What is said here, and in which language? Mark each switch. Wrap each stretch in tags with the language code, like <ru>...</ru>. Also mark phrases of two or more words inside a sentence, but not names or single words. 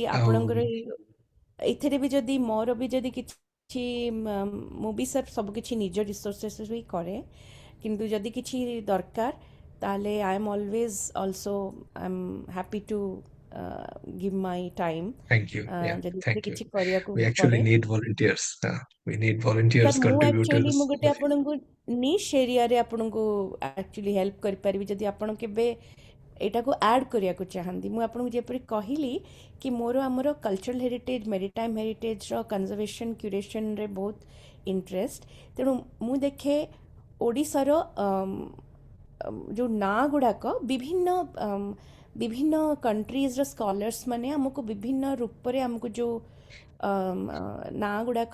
<or>ଆଉ ଆପଣଙ୍କର ଏଥିରେ ବି ଯଦି ମୋର ବି ଯଦି କିଛି ମୁଁ ବି ସାର୍ ସବୁ କିଛି ନିଜ ରିସୋର୍ସେସ୍ ବି କରେ କିନ୍ତୁ ଯଦି କିଛି ଦରକାର ତାହେଲେ</or> <en>I am always also I am happy to give my time thank you yeah</en> <or>ଯଦି ଏଥିରେ</or> <en>thank you</en> <or>କିଛି କରିବାକୁ</or> <en>we actually</en> <or>ପଡ଼େ</or> <en>need volunteers we need volunteers</en> <or>ସାର୍ ମୁଁ ଆକ୍ଚୁଆଲି</or> <en>contributors</en> <or>ମୁଁ ଗୋଟେ ଆପଣଙ୍କୁ</or> <en>niche area</en> <or>ଆପଣଙ୍କୁ ଆକ୍ଚୁଆଲି ହେଲ୍ପ କରିପାରିବି ଯଦି ଆପଣ କେବେ ଏଇଟାକୁ ଆଡ୍ କରିବାକୁ ଚାହାନ୍ତି ମୁଁ ଆପଣଙ୍କୁ ଯେପରି କହିଲି କି ମୋର ଆମର</or> <en>cultural heritage maritime heritage's conservation</en> <or>କ୍ୟୁରେସନ୍ରେ ବହୁତ ଇଣ୍ଟରେଷ୍ଟ ତେଣୁ ମୁଁ ଦେଖେ ଓଡ଼ିଶାର ଯେଉଁ ନାଁ ଗୁଡ଼ାକ ବିଭିନ୍ନ</or> <en>countries' scholars</en> <or>ମାନେ ଆମକୁ ବିଭିନ୍ନ ରୂପରେ ଆମକୁ ଯେଉଁ ନାଁ ଗୁଡ଼ାକ</or>